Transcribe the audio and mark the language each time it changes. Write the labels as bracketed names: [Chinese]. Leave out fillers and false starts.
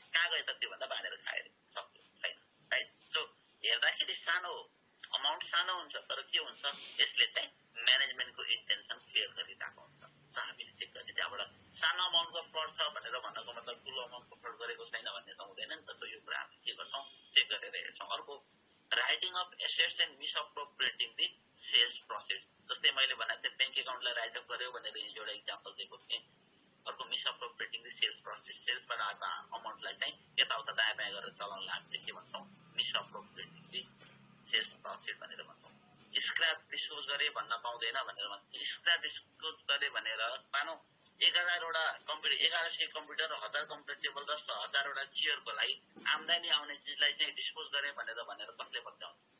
[Nepali] कहाँ गयो त त्यो भन्दा बाँडेर खाएर सक्यो, छैन, राइट? सो हेर्दाखेरि सानो अमाउन्ट सानो हुन्छ तर के हुन्छ यसले चाहिँ म्यानेजमेन्टको इन्टेन्सन क्लियर गरिरहेको हुन्छ। सो हामीले चेक गर्ने त्यहाँबाट सानो अमाउन्टको फ्रड छ भनेर भन्नको मतलब ठुलो अमाउन्टको फ्रड गरेको छैन भन्ने त हुँदैन नि त। सो यो कुरा हामी के गर्छौँ, चेक गरेर हेर्छौँ। अर्को [English] Assets and misappropriating the sales profit. [Nepali] जस्तै मैले भनेको थिएँ ब्याङ्क एकाउन्टलाई राइट अफ गर्यो भनेर हिजो एउटा इक्जाम्पल दिएको थिएँ। अर्को [English] misappropriating the sales profit, [Nepali] सेल्सबाट आएको अमाउन्टलाई चाहिँ यताउता दायाँ बायाँ गरेर चलाउनलाई हामीले के भन्छौँ, मिसअप्रोप्रिएटिङ दि सेल्स प्रफिट भनेर भन्छौँ। स्क्रैप डिस्पोज गरे भन्न पाउँदैन भनेर भन्छ। स्क्रैप डिस्पोज गरे भनेर मानौ 1100 कम्प्युटर 1000 कम्प्युटर टेबल 10,000 चेयरको लागि आम्दानी आउने चिजलाई चाहिँ डिस्पोज गरे भनेर कसले पत्याउँछ?